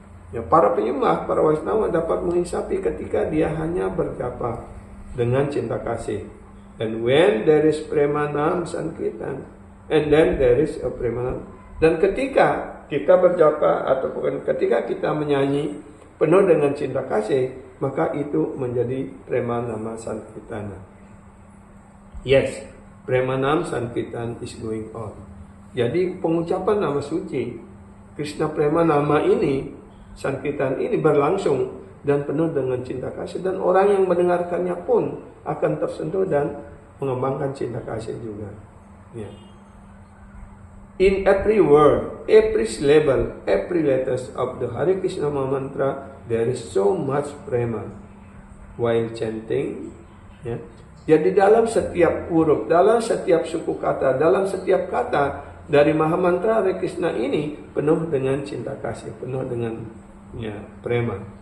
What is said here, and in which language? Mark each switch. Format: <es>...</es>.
<id>Ya, para penyembah, para Vaishnava dapat mengisapi ketika dia hanya berjapa dengan cinta kasih.</id> <en>And when there is premanam sankirtan, and then there is a premanam.</en> <id>Dan ketika kita berjapa ataupun ketika kita menyanyi penuh dengan cinta kasih, maka itu menjadi premanama sankirtana.</id> <en>Yes, premanam sankirtan is going on.</en> <id>Jadi pengucapan nama suci Krishna Premanama ini, sankirtan ini berlangsung dan penuh dengan cinta kasih, dan orang yang mendengarkannya pun akan tersentuh dan mengembangkan cinta kasih juga. Ya.</id> <en>In every word, every syllable, every letters of the Hare Krishna mantra, there is so much prema. While chanting,</en> <id>ya. Jadi dalam setiap huruf, dalam setiap suku kata, dalam setiap kata dari Maha Mantra Hare Krishna ini penuh dengan cinta kasih, penuh dengan prema.</id>